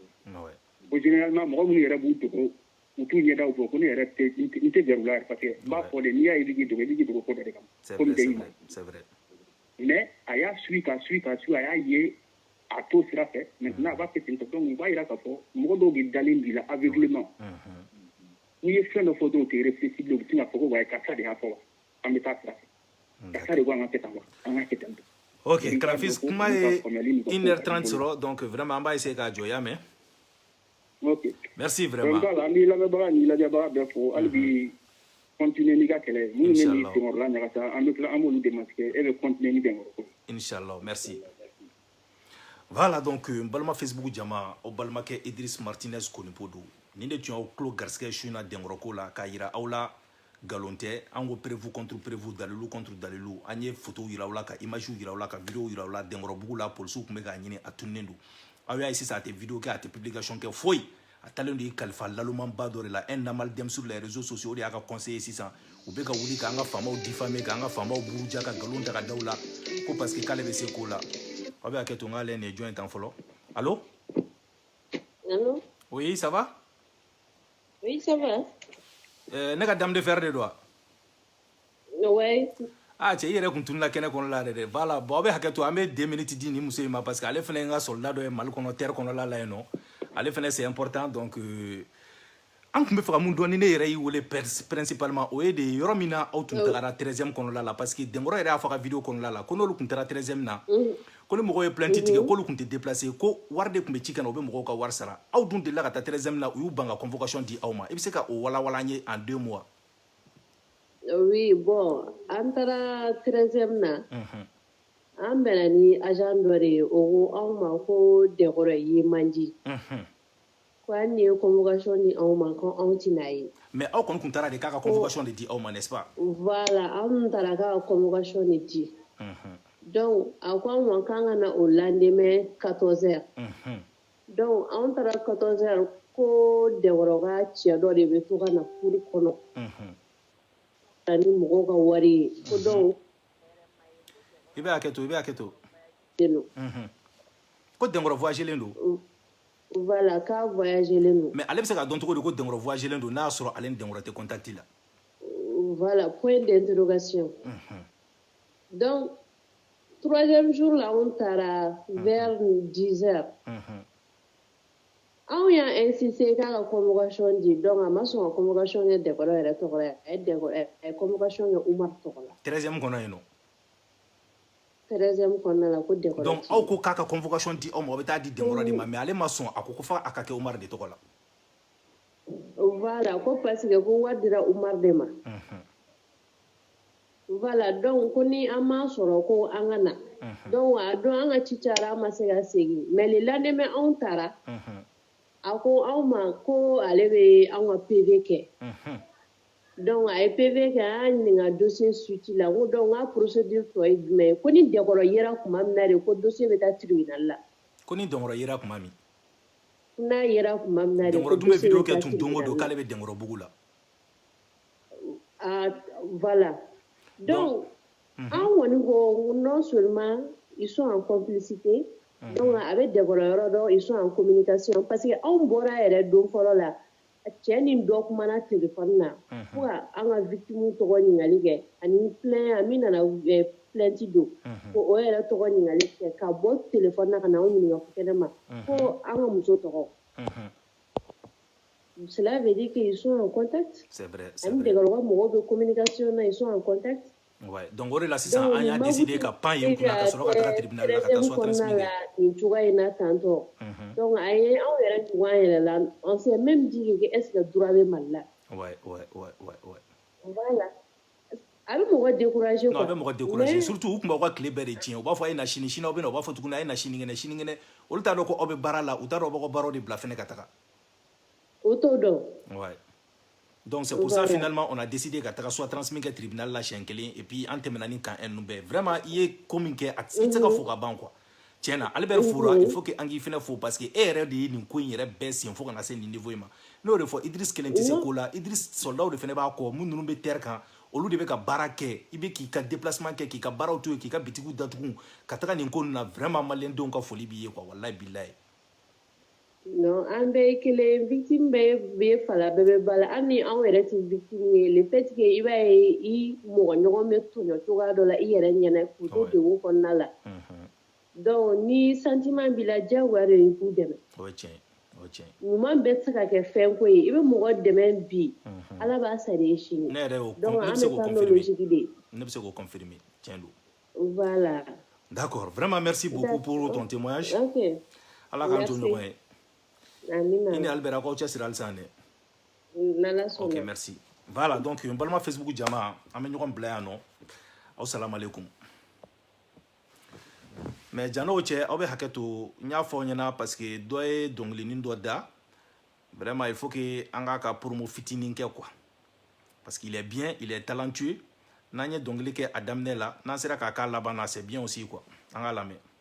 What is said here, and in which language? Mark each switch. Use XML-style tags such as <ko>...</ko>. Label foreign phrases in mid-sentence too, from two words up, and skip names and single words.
<bm>Ko généralement mɔgɔ minnu yɛrɛ b'u dogo u t'u ɲɛdaw bɔ ko ne yɛrɛ n tɛ gɛrɛ u la yɛrɛ</bm> <fr>parce que</fr> <bm>n b'a fɔ de n'i y'a ye i b'i dogo ko dɔ de kama ko n tɛ i ma mais a y'a suit a y'a ye a t'o sira fɛ maintenant a b'a kɛ ten tɔ donc u b'a jira k'a fɔ mɔgɔ dɔw bɛ dalen b'i la aveuglément n'i ye fɛn dɔ fɔ dɔw tɛ réfléchir u tɛna fɔ ko wa karisa de y'a fɔ wa an bɛ taa sira fɛ karisa de ko an ka kɛ tan wa an ka kɛ tan. Ok, Karafis, kuma ye 1h30 sɔrɔ</bm> <fr>donc vraiment</fr> <bm>an b'a essayer k'a jɔya mais. Ok.</bm> <fr>Merci vraiment.</fr> <bm>Voilà, an b'i lamɛnbaga ni lajɛbaga bɛɛ fo hali bi continuer n'i ka kɛlɛ minnu bɛ ni Dɛnkɔrɔla ɲagasa an bɛ tila an b'olu démasquer e bɛ continuer ni Dɛnkɔrɔ ko.</bm> <fr>Inch'Allah, merci.</fr> <bm>Voilà donc n balima Facebook jama o balimakɛ Idriss Martinez Konipo don nin de tun y'aw tulo garisɛgɛ su in na Dɛnkɔrɔ ko la k'a yira aw la galon tɛ an ko</bm> <fr>prévu contre</fr> <bm>prévu dalilu contre dalilu an ye photo yira aw la ka image yira aw la ka video yira aw la Dɛnkɔrɔbugu la polisiw tun bɛ k'a ɲini a tununnen don aw y'a ye sisan a tɛ video kɛ a tɛ publication kɛ foyi a talen don i kalifa lalumanba dɔ de la</bm> <fr>un amalgame sur les réseaux sociaux</fr> <bm>o de y'a ka conseiller sisan u bɛ ka wuli k'an ka faamaw diffamer k'an ka faamaw buruja ka galon ta ka da u la ko</bm> <fr>parce que</fr> <bm>k'ale bɛ se ko la aw bɛ hakɛ to n k'ale nin ye jɔn ye tan fɔlɔ allo.</bm> <fr>Allô? Oui, ça va? Oui, ça va.</fr> <bm>Ne ka dame de fer de don wa? Ouais. Ah, cɛ i yɛrɛ kun tununa kɛnɛ kɔnɔ la dɛ</bm> <fr>voilà bon</fr> <bm>aw bɛ hakɛ to an bɛ 2 minutes di nin muso in ma</bm> <fr>parce que</fr> <bm>ale fana ye n ka soldat dɔ ye Mali kɔnɔ terre kɔnɔla la yen nɔ ale fana</bm> <fr>c'est important donc</fr> <bm>an tun bɛ fɛ ka mun dɔn ni ne yɛrɛ y'i wele principalement o ye de yɔrɔ min na aw tun tagara 13e kɔnɔla la</bm> <fr>parce que</fr> <bm>Dɛnkɔrɔ yɛrɛ y'a fɔ ka video kɔnɔla la ko n'olu tun taara 13e na ko ni mɔgɔw ye plainte tigɛ k'olu tun tɛ déplacer ko wari de tun bɛ ci ka na u bɛ mɔgɔw ka wari sara aw dun delila ka taa 13e na u y'u ban ka convocation di aw ma i bɛ se ka o walawala an ye</bm> <fr>en 2 mois. Oui, bon,</fr> <bm>an taara 13e na an bɛnna ni agent dɔ de ye o ko anw ma ko Dɛnkɔrɔ ye man di ko hali ni ye convocation di anw ma ko anw tɛna ye. Mais aw kɔni tun taara de k'a ka convocation de di aw ma</bm> <fr>n'est-ce pas?</fr> <bm>Voilà, anw taara k'a ka convocation de di. Donc a ko anw ma k'an ka na o lendemain 14h. Donc anw taara 14h ko Dɛnkɔrɔ ka cɛ dɔ de bɛ to ka na furu kɔnɔ. Ni mɔgɔw ka wari ye ko donc i bɛ hakɛ to ko Dɛnkɔrɔ voyagelen don. Voilà, k'a voyagelen don. Mais ale bɛ se ka dɔn cogo di ko Dɛnkɔrɔ voyagelen don n'a y'a sɔrɔ ale ni Dɛnkɔrɔ tɛ contact la.</bm> <fr>Voilà, point d'interrogation.</fr> <bm>Donc 3e jour la on taara vers 10h. Anw y'a insisté k'a ka convocation di donc a ma sɔn ka convocation kɛ Dɛnkɔrɔ yɛrɛ tɔgɔ la a ye convocation kɛ Umaru tɔgɔ la. 13e kɔnɔ yen nɔ. 13e kɔnɔna la ko Dɛnkɔrɔ. Donc aw ko k'a ka convocation di aw ma aw bɛ taa di Dɛnkɔrɔ de ma mais ale ma sɔn a ko f'a ka kɛ Umaru de tɔgɔ la. Voilà, ko parce que ko wari dira Umaru de ma. Voilà, donc ko ni an m'a sɔrɔ ko an ka na. Donc a don an ka ci cayara an ma se ka segin</bm> <fr>mais le lendemain</fr> <bm>anw taara. A ko anw ma ko ale bɛ anw ka PV kɛ. Donc a ye PV kɛ an y'a ɲininka dossier suite la ko donc n ka procédure tɔ ye jumɛn ye ko ni Dɛnkɔrɔ yera tuma min na de ko dossier bɛ taa tribunal la. Ko ni Dɛnkɔrɔ yera tuma min. N'a yera tuma min na de ko Dɛnkɔrɔ dun bɛ video dossier bɛ kɛ taa tun don o don tribunal k'ale bɛ Dɛnkɔrɔbugu la.</bm> <fr>Ah voilà. Donc</fr> <bm>an kɔni ko</bm> <fr>non seulement ils sont en complicité.</fr> <bm>Donc a bɛ Dɛnkɔrɔ yɔrɔ dɔn</bm> <fr>ils sont en communication parce que</fr> <bm>anw bɔra yɛrɛ don fɔlɔ la cɛ ni dɔ kumana téléphone na fo ka an ka victime tɔgɔ ɲiningali kɛ ani plaint min nana plainte don ko o yɛrɛ tɔgɔ ɲiningali kɛ ka bɔ téléphone na ka na anw ɲininka kɛnɛma ko an ka muso tɔgɔ.</bm> <fr>Cela veut dire qu'ils sont en contact. C'est vrai.</fr> <bm>Ani Dɛnkɔrɔ ka mɔgɔw bɛ communication na</bm> <fr>ils sont en contact.</fr> <bm>Ouais. Donc o de la sisan an y'a décidé ka pan yen kunna ka sɔrɔ ka taga tribunal la ka taa</bm> <fr>soit transmis.</fr> <bm>Nin cogoya in na tantɔ. Donc a ye anw yɛrɛ tugu an yɛrɛ la</bm> <fr>on s'est même dit que est-ce que droit</fr> <bm>bɛ Mali la. Ouais. Voilà. A bɛ mɔgɔ décourager quoi. Non, a bɛ mɔgɔ décourager surtout u tun b'aw ka tile bɛɛ de tiɲɛ u b'a fɔ a ye na sini aw bɛ na u b'a fɔ tuguni a ye na sinikɛnɛ olu t'a dɔn ko aw bɛ baara la u t'a dɔn aw b'aw ka baaraw de bila fɛnɛ ka taga. O t'o dɔn.</bm> <fr>Ouais. Donc c'est pour ça finalement on a décidé</fr> <bm>ka taga</bm> <fr>soit transmis</fr> <bm>kɛ tribunal la siɲɛ kelen</bm> <fr>et puis</fr> <bm>an tɛmɛna ni kan ninnu bɛɛ vraiment i ye ko min kɛ i tɛ se ka fo ka ban quoi. Tiɲɛna Albert fora</bm> <fr>il faut que</fr> <bm>an k'i fɛnɛ fo</bm> <fr>parce que</fr> <bm>e yɛrɛ de ye nin ko in yɛrɛ bɛɛ sen fo ka na se nin niveau in ma n'o de fɔ Idriss kelen tɛ se ko la Idriss soldat de fɛnɛ b'a kɔ mun ninnu bɛ terre kan olu de bɛ ka baara kɛ i bɛ k'i ka déplacement kɛ k'i ka baaraw to yen k'i ka bitigiw datugu ka taga nin ko ninnu na vraiment maliyɛndenw ka foli b'i ye quoi</bm> <ar>wallahi billahi.</ar> <bm>Non, an bɛɛ ye kelen victime bɛ fala bɛɛ bɛ bala hali ni anw yɛrɛ tɛ victime ye</bm> <fr>le fait que</fr> <bm>i b'a ye i mɔgɔ ɲɔgɔn bɛ tɔɲɔ cogoya dɔ la i yɛrɛ ɲɛna k'u to degun kɔnɔna la donc ni sentiment b'i la diyagoya de ye i k'u dɛmɛ. O ye tiɲɛ ɲuman bɛɛ tɛ se ka kɛ fɛn ko ye i bɛ mɔgɔ dɛmɛ bi ala b'a sara i sini donc an bɛ taa n'o logique de ye ne bɛ se k'o confirmer tiɲɛ don voilà</bm> <fr>d'accord vraiment merci beaucoup pour ton témoignage</fr> <bm>ala k'an to ɲɔgɔn ye amina i ni Albert a k'aw cɛsiri halisa dɛ n'ala sɔnna</bm> <fr>ok merci voilà donc</fr> <bm>n balima Facebook jama an bɛ ɲɔgɔn bila yan nɔ aw</bm> <ar>salamu aleykum</ar> <bm>mais jano cɛ aw bɛ hakɛ to n y'a fɔ aw ɲɛna</bm> <fr>parce que</fr> <bm>dɔ ye dɔnkilinin dɔ da</bm> <fr>vraiment il faut que</fr> <bm>an k'a ka promo fitinin kɛ</bm> <fr>quoi parce qu'il est bien il est talentueux</fr> <bm>n'an ye dɔnkili kɛ a daminɛ la n'an sera k'a k'a laban na</bm> <fr>c'est bien aussi quoi</fr> <bm>an k'a lamɛn</bm>